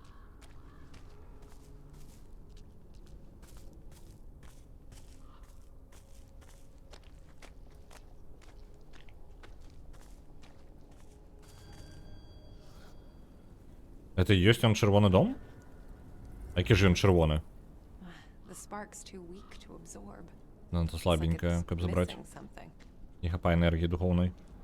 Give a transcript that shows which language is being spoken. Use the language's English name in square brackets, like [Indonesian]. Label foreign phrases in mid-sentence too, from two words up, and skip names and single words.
[Belarusian] Это і ёсць ён чырвоны дом? Які ж ён чырвоны? [English] The spark's too weak to absorb. [Belarusian] Ну, это слабенькая, каб забраць. [English] Missing something. [Belarusian] Не хапае энергії духовной.